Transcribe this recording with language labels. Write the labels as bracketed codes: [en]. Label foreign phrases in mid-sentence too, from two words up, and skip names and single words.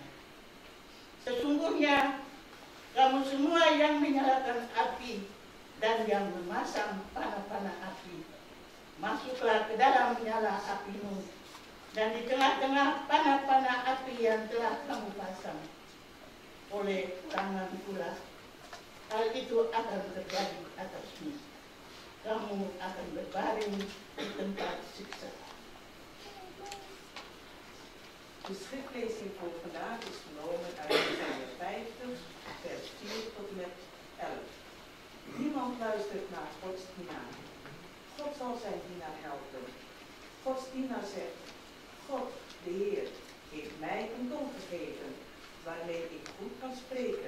[id] Sesungguhnya kamu semua yang menyalakan api dan yang memasang panah-panah api, masuklah ke dalam nyala apimu, dan di tengah-tengah panah-panah api yang telah kamu pasang. Oleh tangan pula, hal itu akan terjadi atasmu. Kamu akan berbaring di tempat siksa. [nl] De schriftlezing voor vandaag is genomen uit Jesaja 50, vers 4 tot en met 11. Niemand luistert naar Gods dienaar. God zal zijn dienaar helpen. Gods dienaar zegt: God, de Heer, heeft mij een tong gegeven, waarmee ik goed kan spreken.